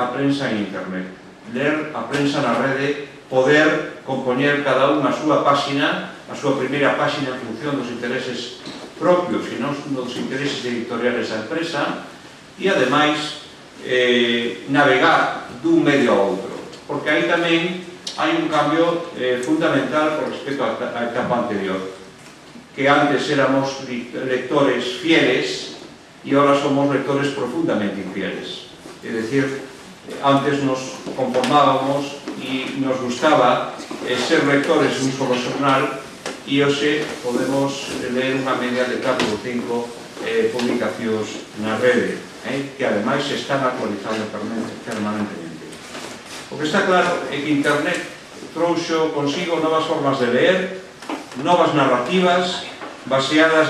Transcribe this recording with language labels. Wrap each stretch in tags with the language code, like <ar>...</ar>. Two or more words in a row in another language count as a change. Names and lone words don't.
<gl>a prensa en internet, ler a prensa na rede, poder compoñer cada un a súa páxina, a súa primeira páxina en función dos intereses propios e non dos intereses editoriales da empresa, e ademais navegar dun medio a outro, porque aí tamén hai un cambio fundamental con respecto á etapa anterior,</gl> <es>que antes éramos lectores fieles y ahora somos lectores profundamente infieles. Es decir, antes nos conformábamos y nos gustaba ser lectores de un solo xornal</es> <gl>e hoxe podemos ler unha media de 4 ou 5 publicacións na rede, que ademais se están actualizando permanentemente. O que está claro é que Internet trouxo consigo novas formas de ler, novas narrativas baseadas</gl>